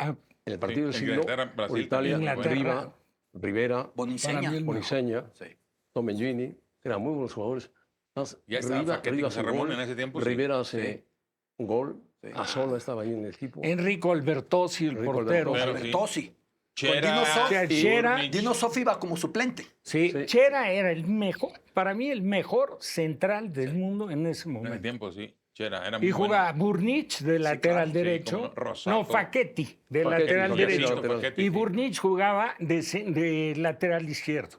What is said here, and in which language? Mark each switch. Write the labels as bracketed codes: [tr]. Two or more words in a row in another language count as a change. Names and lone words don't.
[es] en el partido del Sí, siglo Inglaterra, Brasil por Italia, también, Inglaterra. Riva, Rivera, Boniseña. Para mí el Boniseña, Sí. Tomellini, eran muy buenos jugadores. Más, Ya estaba Facchetti Riva con hace Ramón gol, en ese tiempo, sí. Rivera hace un gol, Sí. Azola estaba ahí en el equipo. Enrico Albertosi, el Enrico portero. Albertosi. Bertozzi. Chera, Dino Sof. Chera. Burnic. Dino Sofi iba como suplente. Sí, Sí. Chera era el mejor, para mí el mejor central del mundo en ese En ese momento. tiempo, sí. Chera, era muy Y bueno. jugaba Burnich de lateral sí, derecho. cómo no, Rosato. No, Facchetti de Facchetti, lateral Facchetti, derecho. lateral. Facchetti, Y sí. Burnich jugaba de lateral izquierdo.